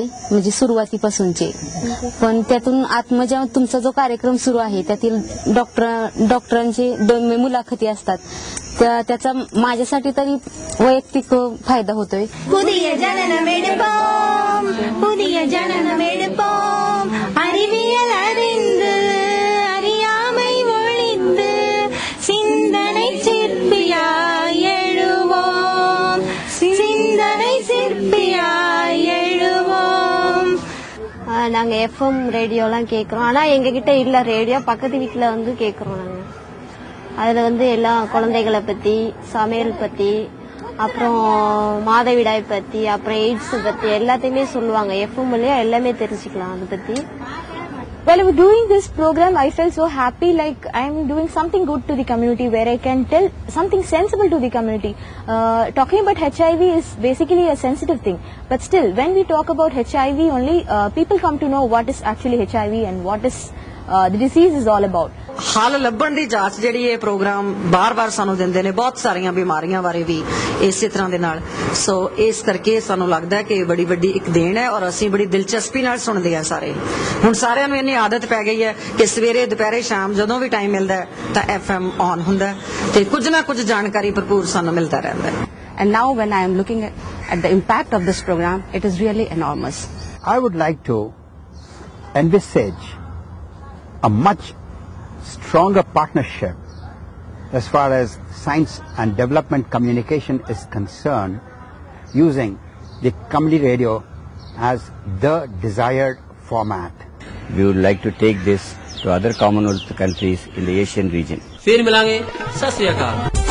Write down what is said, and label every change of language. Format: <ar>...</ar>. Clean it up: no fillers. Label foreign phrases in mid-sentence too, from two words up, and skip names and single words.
<mr>म्हणजे सुरुवातीपासूनचे, पण त्यातून जेव्हा तुमचा जो कार्यक्रम सुरू आहे त्यातील डॉक्टरांचे 2 मुलाखती असतात, त्याचा माझ्यासाठी तरी वैयक्तिक फायदा होतोय.</mr> <ta>புதிய ஜனன மெடுப்போம், புதிய ஜனன மெடுப்போம், அறிவியல் அறிந்து அறியாமை ஒழித்து சிந்தனை சிற்பியாய் எழுவோம், சிந்தனை சிற்பியாய் எழுவோம். நாங்க எஃப்எம் ரேடியோலாம் கேட்குறோம், ஆனா எங்க கிட்ட இல்ல ரேடியோ, பக்கத்து வீட்டுல வந்து கேட்குறோம். நாங்க அதுல வந்து எல்லாம் குழந்தைகளை பத்தி, சமையல் பத்தி, அப்புறம் மாதவிடாய் பத்தி, அப்புறம் எய்ட்ஸ் பத்தி எல்லாத்தையுமே சொல்லுவாங்க. எஃப்எம்லயே எல்லாமே தெரிஞ்சுக்கலாம் அதை பத்தி.</ta> <en>Well, doing this program, I felt so happy, like I'm doing something good to the community, where I can tell something sensible to the community. Talking about HIV is basically a sensitive thing, but still, when we talk about HIV, only people come to know what is actually HIV and what is the disease is all about.</en> <pa>ਹੱਲ ਲੱਭਣ ਦੀ ਜਾਂਚ ਜਿਹੜੀ ਇਹ ਪ੍ਰੋਗਰਾਮ ਬਾਰ-ਬਾਰ ਸਾਨੂੰ ਦਿੰਦੇ ਨੇ, ਬਹੁਤ ਸਾਰੀਆਂ ਬਿਮਾਰੀਆਂ ਬਾਰੇ ਵੀ ਇਸੇ ਤਰ੍ਹਾਂ ਦੇ ਨਾਲ। ਸੋ ਇਸ ਕਰਕੇ ਸਾਨੂੰ ਲੱਗਦਾ ਕਿ ਬੜੀ ਵੱਡੀ ਇੱਕ ਦੇਣ ਹੈ ਔਰ ਅਸੀਂ ਬੜੀ ਦਿਲਚਸਪੀ ਨਾਲ ਸੁਣਦੇ ਆ ਸਾਰੇ। ਹੁਣ ਸਾਰਿਆਂ ਨੂੰ ਇੰਨੀ ਆਦਤ ਪੈ ਗਈ ਹੈ ਕਿ ਸਵੇਰੇ ਦੁਪਹਿਰੇ ਸ਼ਾਮ ਜਦੋਂ ਵੀ ਟਾਈਮ ਮਿਲਦਾ ਤਾਂ FM ਔਨ ਹੁੰਦਾ ਤੇ ਕੁਝ ਨਾ ਕੁਝ ਜਾਣਕਾਰੀ ਭਰਪੂਰ ਸਾਨੂੰ ਮਿਲਦਾ ਰਹਿੰਦਾ ਹੈ।</pa> <en>And now when I am looking at the impact of this program, it is really enormous. I would like to envisage a much stronger partnership as far as science and development communication is concerned, using the community radio as the desired format. We would like to take this to other Commonwealth countries in the Asian region.</en> <pa>ਫਿਰ ਮਿਲਾਂਗੇ, ਸਤ ਸ੍ਰੀ ਅਕਾਲ।</pa>